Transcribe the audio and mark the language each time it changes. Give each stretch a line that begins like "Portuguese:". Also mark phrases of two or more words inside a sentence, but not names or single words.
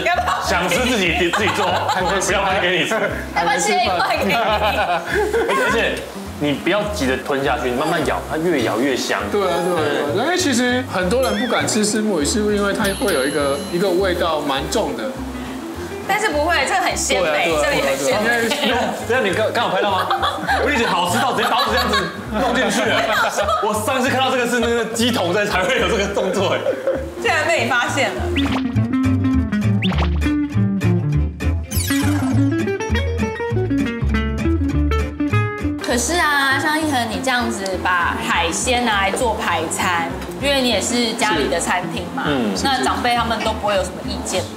Chinese: 想吃自己做，不要拍給你吃。要不要切一塊給你？而且你不要急着吞下去，你慢慢咬，它越咬越香。对啊，因為其實很多人不敢吃虱目魚，是因為它會有一個味道蠻重的。但是不會，這個很鮮美，這裡很鮮美。這樣你剛好拍到嗎？我以前好吃到直接刀子這樣子弄進去。我上次看到這個是那個雞桶在才會有這個動作哎，竟然被你發現了。可是啊，像一恆你這樣子把海鮮拿來做排餐，因為你也是家裡的餐廳嘛，那長輩他們都不會有什麼意見嗎？